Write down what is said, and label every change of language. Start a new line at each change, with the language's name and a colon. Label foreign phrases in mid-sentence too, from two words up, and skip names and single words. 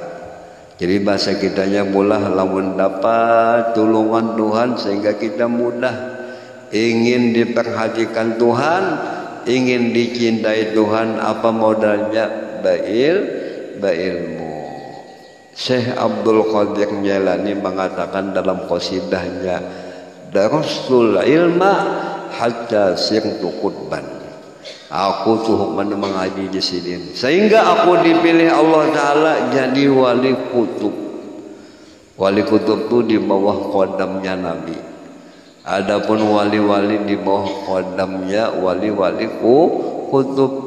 Banjar: Jadi bahasa kitanya bolah lamun dapat tulungan Tuhan sehingga kita mudah ingin diperhatikan Tuhan, ingin dicintai Tuhan.
Indonesian: Apa modalnya? Berilmu. Syekh Abdul Qadir Jailani mengatakan dalam qasidahnya,
Arabic: درست العلم حتى صرت قطبا.
Banjar: Aku tuh mengaji di sini sehingga aku dipilih Allah Ta'ala jadi wali kutub.
Indonesian: Wali kutub itu di bawah qadamnya Nabi. Adapun wali-wali di bawah qadamnya wali-wali kutub.